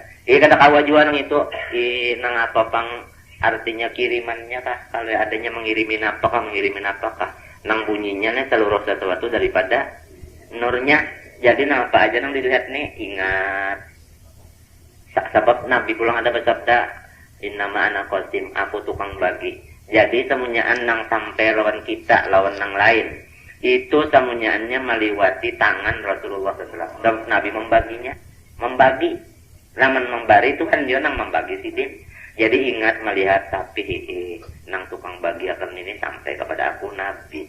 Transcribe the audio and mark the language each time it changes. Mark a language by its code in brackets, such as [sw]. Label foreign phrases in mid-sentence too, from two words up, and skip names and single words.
[bjn] Kada kawa jua nang itu, nang apa pang artinya kirimannya kah? Kalau adanya mengirimin apakah? Nang bunyinya nih seluruh sesuatu daripada nurnya. Jadi nang apa aja nang dilihat nih ingat. Sebab Nabi pulang ada bersabda, [ar] إنما أنا قاسم, [bjn] aku tukang bagi. Jadi semunyaan nang sampai lawan kita, lawan nang lain. Itu semunyaannya meliwati tangan Rasulullah SAW. Dan Nabi membaginya. Membagi. Namun membari itu kan dia nang membagi sidin. Jadi ingat melihat tapi nang tukang bagi akan ini sampai kepada aku Nabi.